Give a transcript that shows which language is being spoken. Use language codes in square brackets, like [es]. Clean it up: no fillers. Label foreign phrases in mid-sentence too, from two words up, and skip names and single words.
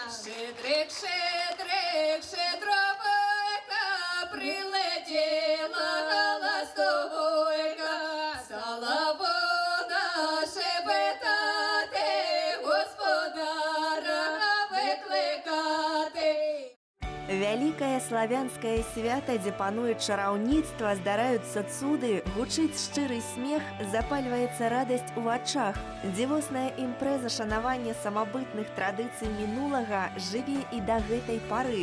[uk] Щедрик, щедрик, щедровика, прилетіла ластовойка, стала вона шепетати, Господара викликати. [be] Вялікае славянскае свята, дзе пануе чараўніцтва, здараюцца цуды, гучыць шчыры смех, запальваецца радасць у вачах. Дзівосная імпрэза шанавання самабытных традыцый мінулага жыве і да гэтай пары.